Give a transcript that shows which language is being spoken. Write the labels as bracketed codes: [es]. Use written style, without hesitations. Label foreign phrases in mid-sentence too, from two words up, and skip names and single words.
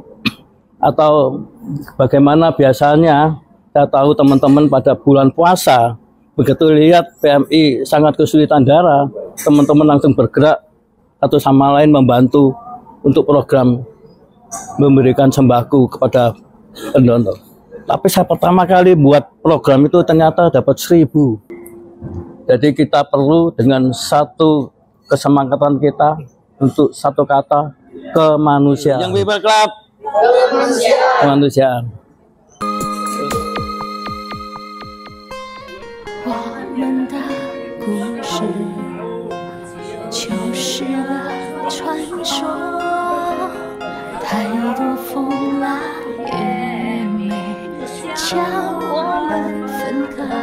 [id] Atau bagaimana biasanya saya tahu teman-teman pada bulan puasa, begitu lihat PMI sangat kesulitan darah, teman-teman langsung bergerak satu sama lain membantu untuk program memberikan sembako kepada pendonor. Tapi saya pertama kali buat program itu ternyata dapat 1000. Jadi kita perlu dengan satu kesemangatan kita untuk satu kata, kemanusiaan. Yang People Club, kemanusiaan. [zh] 我们的故事就是个传说，太多风浪也没将我们分开。